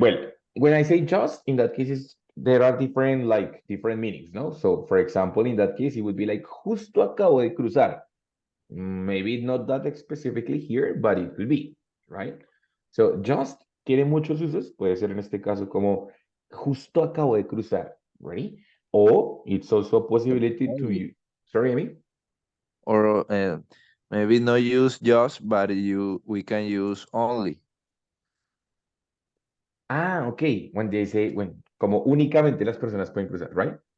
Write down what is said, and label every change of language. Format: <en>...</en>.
<en>Well, when I say just, in that case, there are different meanings, no? So, for example, in that case, it would be like,</en> <es>justo acabo de cruzar.</es> <en>Maybe not that specifically here, but it could be, right?</en> <es>So, just tiene muchos usos. Puede ser en este caso como, justo acabo de cruzar, right?</es> <en>Or it's also a possibility to use. Sorry, Amy? Or maybe not use just, but we can use only. Ah, ok. When they say,</en> <es>como únicamente las personas pueden cruzar, right?</es>